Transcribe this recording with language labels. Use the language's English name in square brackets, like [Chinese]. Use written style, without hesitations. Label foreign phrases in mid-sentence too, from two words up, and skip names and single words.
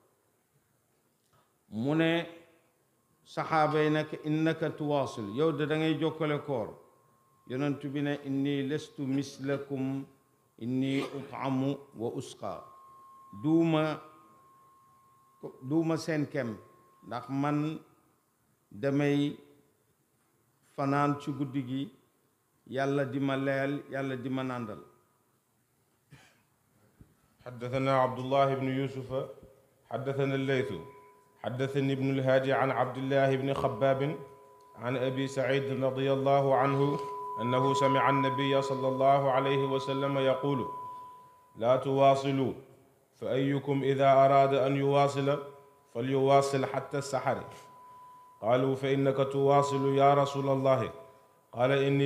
[Wolof] mu ne saxaaba yi nag [Arabic] إنك تواصل [Wolof] yow da ngay jokkale koor yonent bi ne [Arabic] إني لست مثلكم إني أطعم وأسقى [Wolof] duuma seen kem ndax man damay fanaan ci guddi gi yàlla di ma leyal yàlla di ma nàndal [Arabic] حدثنا عبد الله بن يوسف حدثنا الليث حدثني ابن الهادي عن عبد الله بن خباب عن أبي سعيد رضي الله عنه أنه سمع النبي صلى الله عليه وسلم يقول لا تواصلوا فأيكم إذا أراد أن يواصل فليواصل حتى السحر قالوا فإنك تواصل يا رسول الله قال إني